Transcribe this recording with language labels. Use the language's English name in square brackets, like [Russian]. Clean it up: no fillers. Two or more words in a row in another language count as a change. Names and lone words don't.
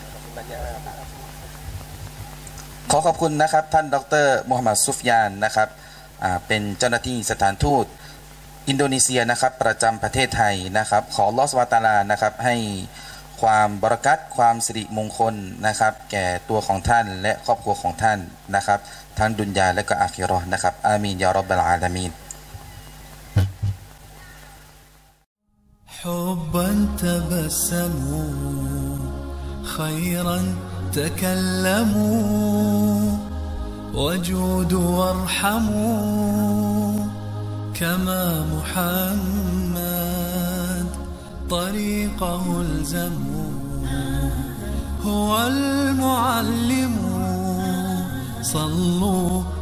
[Thai] ขอขอบคุณนะครับท่านดรมูฮัมหมัดซุฟยานนะครับเป็นเจ้าหน้าที่สถานทูตอินโดนีเซียนะครับประจำประเทศไทยนะครับขอ [Arabic] الله سبحانه وتعالى [Thai] นะครับให้ความบารอกัตความสิริมงคลนะครับแก่ตัวของท่านและครอบครัวของท่านนะครับทั้งดุนยาและก็อาคิเราะห์นะครับ [Arabic] آمين يا رب العالمين حبا تبسموا خيرا تكلموا وجودوا وارحموا كما محمد طريقه الزموا هو المعلم صلوا